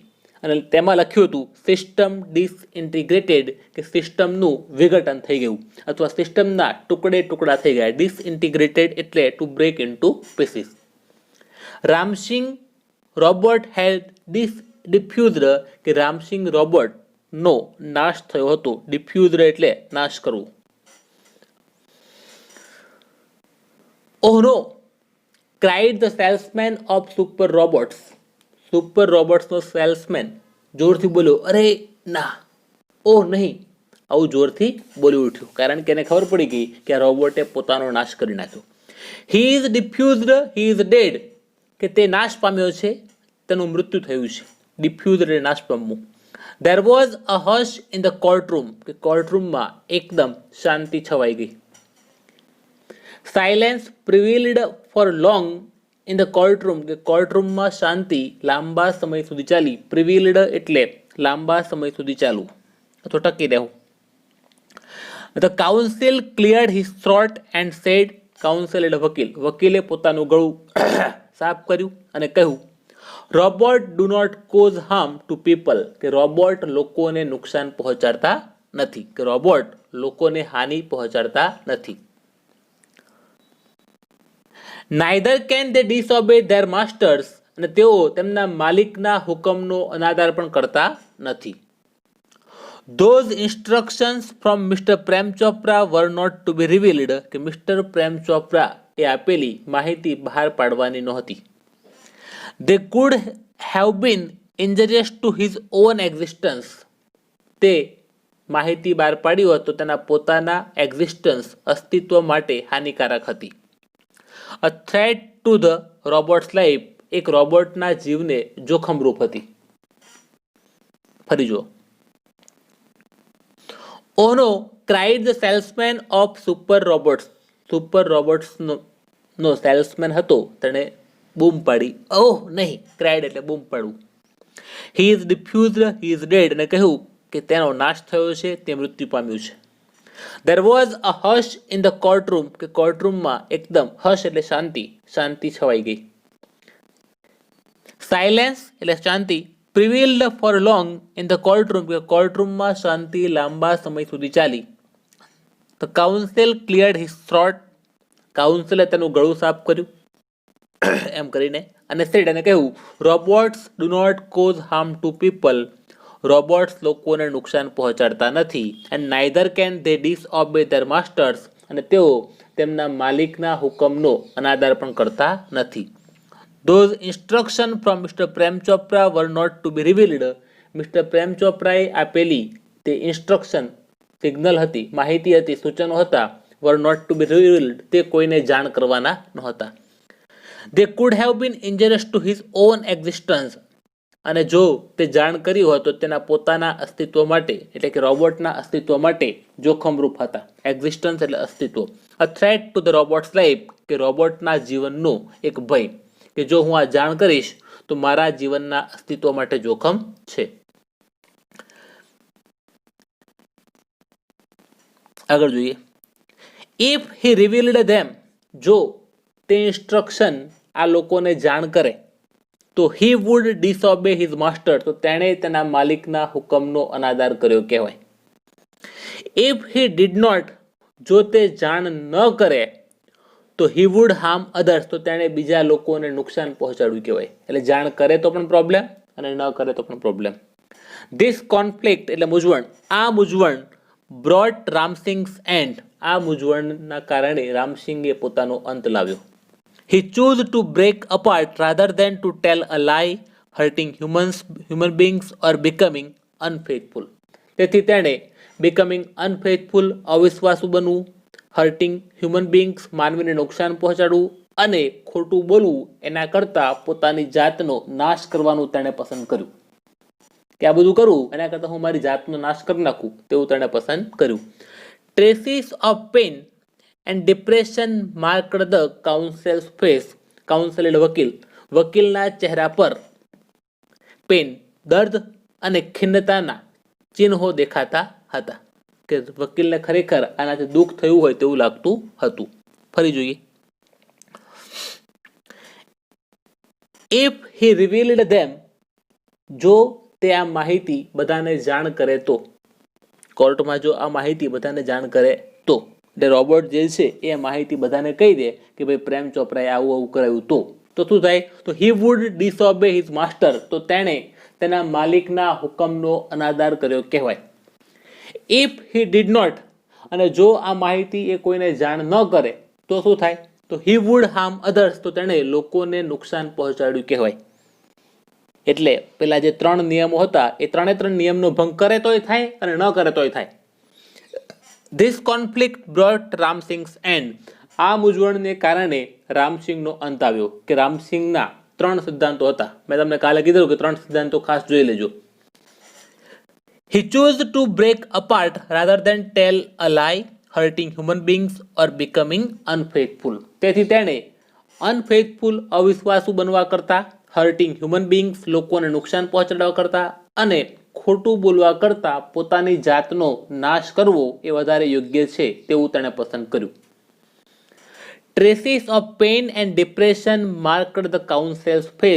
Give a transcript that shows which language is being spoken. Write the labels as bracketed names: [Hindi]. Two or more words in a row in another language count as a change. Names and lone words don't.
[Gujarati] અને તેમાં લખ્યું હતું [English] system disintegrated, [Gujarati] કે સિસ્ટમનું વિઘટન થઈ ગયું અથવા સિસ્ટમના ટુકડે ટુકડા થઈ ગયા. [English] disintegrated એટલે to break into pieces. Ramsingh robot had defused, [Gujarati] કે રામસિંહ રોબોટનો નાશ થયો હતો. ડિફ્યુઝડ એટલે નાશ કરવું. [English] Oh no, cried the salesman of super robots. [Gujarati] સુપર રોબોટ્સનો સેલ્સમેન જોરથી બોલ્યો, અરે ના, ઓહ નહીં, આવું જોરથી બોલી ઉઠ્યું, કારણ કે એને ખબર પડી ગઈ કે આ રોબોટે પોતાનો નાશ કરી નાખ્યો. [English] he is defused, he is dead, [Gujarati] કે તે નાશ પામ્યો છે, તેનું મૃત્યુ થયું છે. ડિફ્યુઝડ એટલે નાશ પામવું. [English] There was a hush in the courtroom, [Gujarati] કે કોર્ટરૂમમાં એકદમ શાંતિ છવાઈ ગઈ. [English] Silence prevailed for long in the courtroom, [Gujarati] કે કોર્ટરૂમમાં શાંતિ લાંબા સમય સુધી ચાલી. Prevailed એટલે લાંબા સમય સુધી ચાલવું અથવા ટકી રહેવું. [English] The counsel cleared his throat and said, [Gujarati] counsel એટલે વકીલ, વકીલે પોતાનું ગળું સાફ કર્યું અને કહ્યું, [English] robot do not cause harm to people, [Gujarati] કે રોબોટ લોકોને નુકસાન પહોંચાડતા નથી, કે રોબોટ લોકોને હાનિ પહોંચાડતા નથી. [English] neither can they disobey their masters, [Gujarati] અને તેઓ તેમના માલિકના હુકમનો અનાદર પણ કરતા નથી. [English] Those instructions from Mr. Prem Chopra were not to be revealed, [Gujarati] કે મિસ્ટર પ્રેમ ચોપરા એ આપેલી માહિતી બહાર પાડવાની નહોતી. [English] They could have been injurious to his own existence, [Gujarati] તે માહિતી બહાર પાડી હોત તો તેના પોતાના એક્ઝિસ્ટન્સ અસ્તિત્વ માટે હાનિકારક હતી. [English] A threat to the robot's life, [Gujarati] એક રોબોટના જીવને જોખમરૂપ હતી. ફરી જુઓ. [English] Oh no, cried the salesman of super robots. [Gujarati] સુપર રોબોટ્સનો સેલ્સમેન હતો, તેણે બૂમ પાડી. ઓહ નહીં, ક્રાઇડ એટલે બૂમ પાડવું. [English] he is defused, he is dead, [Gujarati] અને કહ્યું કે તેનો નાશ થયો છે, તે મૃત્યુ પામ્યું છે. [English] There was a hush in the courtroom, [Gujarati] કે કોર્ટરૂમમાં એકદમ, હશ એટલે શાંતિ, શાંતિ છવાઈ ગઈ. [English] Silence [Gujarati] એટલે શાંતિ [English] prevailed for long in the courtroom, [Gujarati] કે કોર્ટરૂમમાં શાંતિ લાંબા સમય સુધી ચાલી. [English] The counsel cleared his throat, [Gujarati] કાઉન્સિલે તેનું ગળું સાફ કર્યું એમ કરીને, અને said, અને કહ્યું, [English] robots do not cause harm to people, [Gujarati] રોબોટ્સ લોકોને નુકસાન પહોંચાડતા નથી. [English] and neither can they disobey their masters, [Gujarati] અને તેઓ તેમના માલિકના હુકમનો અનાદર પણ કરતા નથી. [English] Those instructions from Mr. Prem Chopra were not to be revealed, [Gujarati] મિસ્ટર પ્રેમ ચોપરાએ આપેલી તે ઇન્સ્ટ્રક્શન, સિગ્નલ હતી, માહિતી હતી, સૂચનો હતા, [English] were not to be revealed, [Gujarati] તે કોઈને જાણ કરવાના નહોતા. [English] They could have been injurious to his own existence, [Gujarati] અને જો તે જાણ કરી હોય તો તેના પોતાના અસ્તિત્વ માટે, એટલે કે રોબોટના અસ્તિત્વ માટે જોખમરૂપ હતા. એક્ઝિસ્ટન્સ એટલે અસ્તિત્વ. [English] A threat to the robot's life, [Gujarati] કે રોબોટના જીવનનો એક ભય, કે જો હું આ જાણ કરીશ તો મારા જીવનના અસ્તિત્વ માટે જોખમ છે. આગળ જોઈએ. [English] If he revealed them, [Gujarati] જો તે ઇન્સ્ટ્રક્શન આ લોકોને જાણ કરે તો [English] he would disobey his master, [Gujarati] તો તેણે તેના માલિકના હુકમનો અનાદર કર્યો કહેવાય. [English] If he did not, [Gujarati] જો તે જાણ ન કરે તો [English] he would harm others, [Gujarati] તો તેણે બીજા લોકોને નુકસાન પહોંચાડ્યું કહેવાય. એટલે જાણ કરે તો પણ પ્રોબ્લેમ અને ન કરે તો પણ પ્રોબ્લેમ. [English] This conflict [Gujarati] એટલે મૂંઝવણ, આ મૂંઝવણ [English] brought Ramsing's end, [Gujarati] આ મૂંઝવણના કારણે રામસિંગે પોતાનો અંત લાવ્યો. [English] He chose to break apart rather than to tell a lie, hurting human beings or becoming unfaithful. [Gujarati] તેથી તેણે [English] becoming unfaithful, [Gujarati] અવિશ્વાસુ બનવું, [English] hurting human beings, [Gujarati] માનવીને નુકસાન પહોંચાડવું, અને ખોટું બોલવું, એના કરતાં પોતાની જાતનો નાશ કરવાનું તેણે પસંદ કર્યું. કે આ બધું કરવું એના કરતાં હું મારી જાતનો નાશ કરી નાખું, તેવું તેણે પસંદ કર્યું. [English] Traces of pain and depression marked the counsel's face. [Gujarati] કાઉન્સલ એટલે વકીલ, વકીલના ચહેરા પર પેન, દર્દ અને ખિન્નતાના ચિહ્નો દેખાતા હતા, કે વકીલને ખરેખર આનાથી દુઃખ થયું હોય તેવું લાગતું હતું. ફરી જોઈએ. [English] If he revealed them, [Gujarati] જો તે આ માહિતી બધાને જાણ કરે તો, કોર્ટમાં જો આ માહિતી બધાને જાણ કરે તો, એટલે રોબોટ જે છે એ માહિતી બધાને કહી દે કે ભાઈ પ્રેમ ચોપરાએ આવું આવું કરાવ્યું, તો શું થાય? [English] તો he would disobey his master, [Gujarati] તો તેણે તેના માલિકના હુકમનો અનાદર કર્યો કહેવાય. [English] If he did not, [Gujarati] અને જો આ માહિતી એ કોઈને જાણ ન કરે તો શું થાય? [English] તો he would harm others, [Gujarati] તો તેણે લોકોને નુકસાન પહોંચાડ્યું કહેવાય. એટલે પેલા જે 3 નિયમો હતા એ 3 નિયમનો ભંગ કરે તોય થાય અને ન કરે તોય થાય. [English] this conflict brought Ramsing's end. [Gujarati] આ મૂંઝવણને કારણે રામસિંગનો અંત આવ્યો. કે રામસિંગના 3 સિદ્ધાંતો હતા. મેં તમને કાલે કીધું કે 3 સિદ્ધાંતો ખાસ જોઈ લેજો. [English] He chose to break apart rather than tell a lie, hurting human beings or becoming unfaithful. [Gujarati] તેથી તેણે અનફેથફુલ અવિશ્વાસુ બનવા કરતા, [English] hurting human beings [Gujarati] લોકોને નુકસાન પહોંચાડવા કરતા અને ખોટું બોલવા કરતા પોતાની જાતનો નાશ કરવો એ વધારે યોગ્ય છે તેવું તેણે પસંદ કર્યું. [English] traces of pain and depression marked the counsel's face.